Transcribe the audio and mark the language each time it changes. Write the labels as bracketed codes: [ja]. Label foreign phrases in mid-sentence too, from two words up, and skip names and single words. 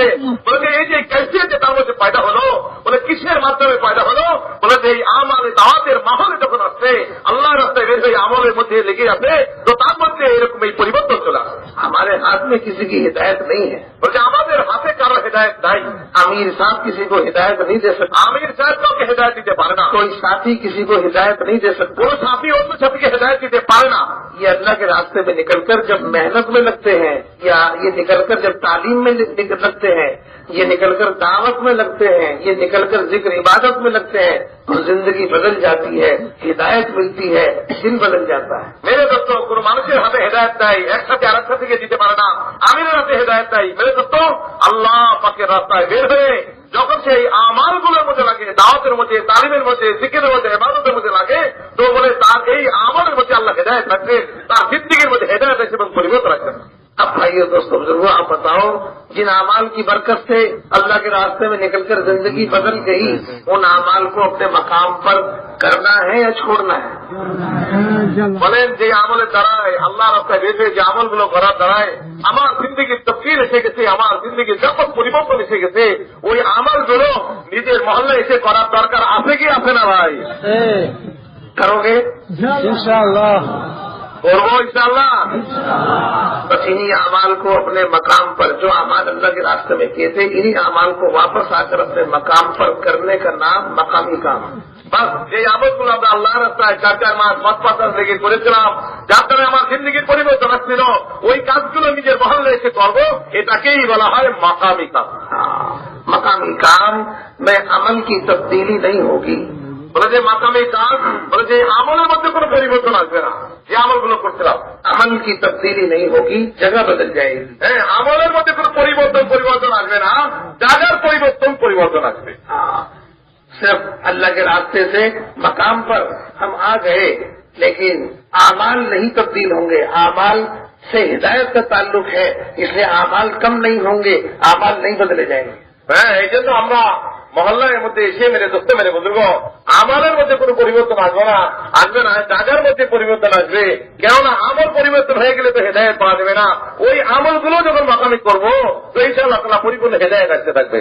[bn] বলে যে এই যে ক্যাফিয়ত তার মধ্যে পয়দা হলো, বলে কিসের মাধ্যমে পয়দা হলো? বলে যে এই আমালে দাওয়াতের মাহলে যখন আসছে, আল্লাহর রাস্তায় বের হয়ে আমলের মধ্যে লেগে আছে, তো তার মধ্যে এরকম এই পরিবর্তন চলে আসে। [ur] ہمارے ہاتھ میں کسی کی ہدایت نہیں ہے، [bn] বলছে আমাদের হাতে কারো হেদায়েত নাই। [ur] امیر صاحب کسی کو ہدایت نہیں دے سکتا، [bn] আমির সাহেব কাউকে হেদায়েত দিতে পারে না, [ur] کوئی ساتھی کسی کو ہدایت نہیں دے سکتا۔ [bn] কোন সাথী অন্য সাথীকে হেদায়েত দিতে পারে না। [ur] یہ اللہ کے راستے میں نکل کر جب محنت میں لگتے ہیں، یا یہ نکل کر جب تعلیم میں لگتے ہیں، یہ نکل کر دعوت میں لگتے ہیں، یہ نکل کر ذکر عبادت میں لگتے ہیں، تو زندگی بدل جاتی ہے، ہدایت ملتی ہے، دل بدل جاتا ہے۔ میرے دوست, [bn] কোন মানুষের হাতে হেদায়েত নাই, একসাথে আরেক সাথীকে দিতে পারে না। আমিরের হাতে হেদায়েত নাই। [ur] میرے دوست, [bn] আল্লাহ পাকের রাস্তায় বের হয়ে যখন সেই আমালগুলোর মধ্যে লাগে, দাওয়াতের মধ্যে, তালিমের মধ্যে, জিকিরের মধ্যে, ইবাদতের মধ্যে লাগে, তো বলে তার এই আমলের মধ্যে আল্লাহ হেদায়েত রাখবেন, তার জিন্দেগির মধ্যে হেদায়েত এসে এবং পরিবর্তন রাখবেন। [ur] اب بھائیو دوستو بزرگوں، آپ بتاؤ، جن اعمال کی برکت سے اللہ کے راستے میں نکل کر زندگی بدل گئی، ان اعمال کو اپنے مقام پر کرنا ہے یا چھوڑنا ہے؟ [bn] বলেন যে আমলের দ্বারায় আল্লাহ রাস্তায় বের হয়ে যে আমলগুলো করার দ্বারায় আমার জিন্দেগির তফসিল এসে গেছে, আমার জিন্দেগির ব্যাপক পরিবর্তন এসে গেছে, ওই আমলগুলো নিজের মহল্লায় এসে করার দরকার আছে কি আছে না ভাই? [ur] کرو گے؟ [ar] انشاءاللہ [bn] করবো [ar] إن شاء الله. [ur] بس انہی اعمال کو اپنے مقام پر، جو اعمال اللہ کے راستے میں کیے تھے، انہی اعمال کو واپس آ کر اپنے مقام پر کرنے کا نام مقامی کام۔ [bn] বাস যে আমলগুলো আমরা আল্লাহ রাস্তায় 4 মাস 5 মাস লেগে করেছিলাম, যার দ্বারা আমার জিন্দেগির পরিবর্তন আসছিল, ওই কাজগুলো নিজের মহল্লায় এসে করবো, এটাকেই বলা হয় মাকামি কাজ। [ur] مقامی کام میں عمل کی تبدیلی نہیں ہوگی، [bn] বলে যে মাকামি কাজ, বলে যে আমলের মধ্যে কোনো পরিবর্তন আসবে না। যে আমলগুলো করছিলাম, [ur] عمل کی تبدیلی نہیں ہوگی، جگہ بدل جائے گی۔ [bn] হ্যাঁ, আমলের মধ্যে কোনো পরিবর্তন আসবে না, জায়গার পরিবর্তন আসবে। [ur] صرف اللہ کے راستے سے مقام پر ہم آ گئے، لیکن اعمال نہیں تبدیل ہوں گے۔ اعمال سے ہدایت کا تعلق ہے، اس لیے اعمال کم نہیں ہوں گے، اعمال نہیں بدلے جائیں گے۔ [bn] হ্যাঁ, এই জন্য আমরা মহল্লার মধ্যে এসে [ur] میرے دوست میرے بزرگ, [bn] আমলের মধ্যে কোনো পরিবর্তন আসবে না, জায়গার মধ্যে পরিবর্তন আসবে। কেননা আমল পরিবর্তন হয়ে গেলে তো হেদায়েত পাওয়া যাবে না। ওই আমলগুলো যখন মাকামি করবো, তো [ar] إن شاء الله تعالى [bn] পরিপূর্ণ হেদায়েত আসতে থাকবে।